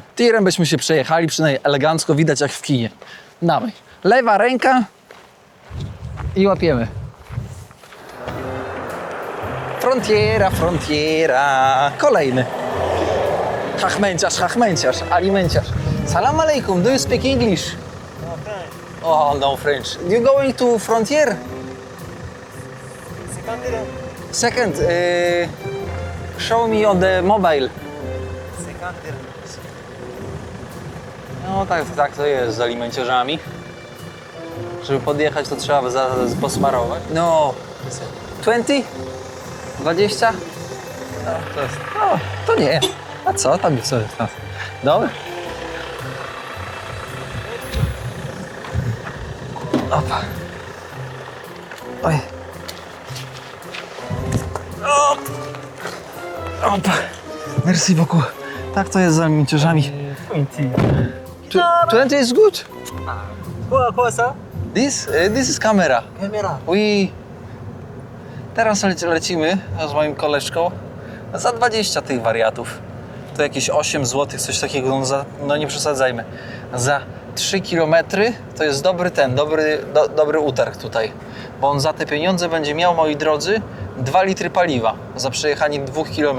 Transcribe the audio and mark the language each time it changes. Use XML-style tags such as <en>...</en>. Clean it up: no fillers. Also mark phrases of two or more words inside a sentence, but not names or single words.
<pl>Tirem byśmy się przejechali, przynajmniej elegancko, widać jak w kinie. Dawaj. Lewa ręka i łapiemy. Frontiera. Kolejny. Hachmęciarz, alimenciarz.</pl> <ar>السلام عليكم,</ar> <en>do you speak English? No French. Oh, no French. You going to frontier? Second, show me on the mobile.</en> <pl>No tak to jest z alimenciarzami. Żeby podjechać, to trzeba posmarować.</pl> <en>No, 20? 20?</en> <pl>No, to nie. A co tam jest? Dobra. Opa. Oj. O! Opa.</pl> <fr>Merci beaucoup.</fr> <pl>Tak to jest z miniaturzami.</pl> <en>20 is good.</en> <fr>Quoi ça?</fr> <en>This is camera.</en> <fr>Caméra. Oui.</fr> <pl>Teraz lecimy z moim koleżką za 20 tych wariatów. To jakieś 8 zł, coś takiego, no nie przesadzajmy. Za 3 km to jest dobry utarg tutaj. Bo on za te pieniądze będzie miał, moi drodzy, 2 litry paliwa za przejechanie 2 km.</pl>